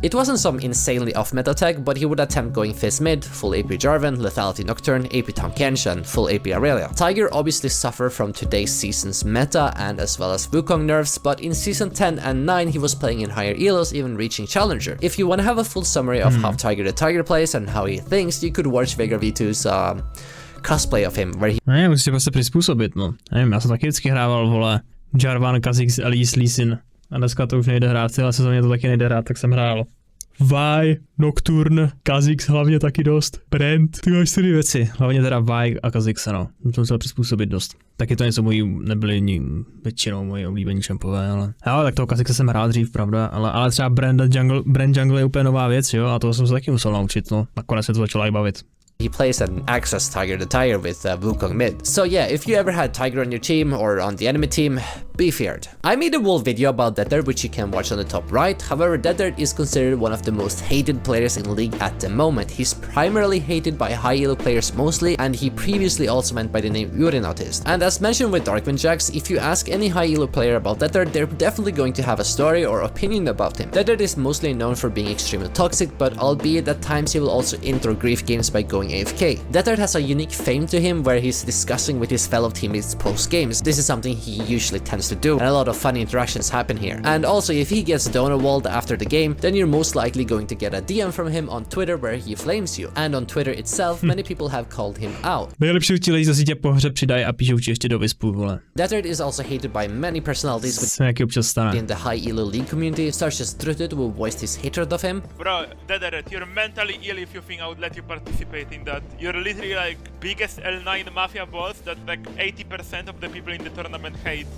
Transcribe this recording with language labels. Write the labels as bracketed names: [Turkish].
[English] It wasn't some insanely off-meta tech, but he would attempt going Fizz mid, full AP Jarvan, Lethality Nocturne, AP Tahm Kench, and full AP Aurelia. Tiger obviously suffered from today's season's meta and as well as Wukong nerfs, but in Season 10 and 9 he was playing in higher elos, even reaching Challenger. If you want to have a full summary of how Tiger the Tiger plays and how he thinks, you could watch Vega V2's cosplay of him, where he [Czech] Ne, musíte prostě přizpůsobit, no. Nevím, já jsem taky vždycky hrával, vole, Jarvan, Kha'Zix, Elise, Lee Sin. A dneska to už nejde hrát, celé sezóně to taky nejde hrát, tak jsem hrál Vi, Nocturne, Kha'Zix hlavně taky dost, Brand, ty máš 4 věci, hlavně teda Vi a Kha'Zix, no, to musel přizpůsobit dost. Taky to něco mojí, nebyli většinou moji oblíbení čempové, ale jo, tak toho Kha'Zixa jsem hrál dřív, pravda, ale třeba Brand Jungle je úplně nová věc, jo, a toho jsem se taky musel naučit, no, nakonec mě to začalo i bavit. [English] He plays an access Tiger the Tiger with Wukong mid. So yeah, if you ever had Tiger on your team or on the enemy team, be feared. I made a whole video about Deathert which you can watch on the top right. However, Deathert is considered one of the most hated players in the league at the moment. He's primarily hated by high elo players mostly, and he previously also went by the name Urinautist. And as mentioned with Darkwin Jax, if you ask any high elo player about Deathert, they're definitely going to have a story or opinion about him. Deathert is mostly known for being extremely toxic, but albeit at times he will also intro grief games by going AFK. Deathert has a unique fame to him where he's discussing with his fellow teammates post games. This is something he usually tends to do, and a lot of funny interactions happen here. And also, if he gets donor walled after the game, then you're most likely going to get a DM from him on Twitter where he flames you. And on Twitter itself, many people have called him out. [Czech] Nejlepší ti lidi zase tě po hře přidají a píšou ti ještě do vyspu, vole. [English] Deathert is also hated by many personalities within the high elo league community, such as Drutut, who voiced his hatred of him. Bro, Deathert, you're mentally ill if you think I would let you participate in that. You're literally like biggest L9 mafia boss that like 80% of the people in the tournament hate.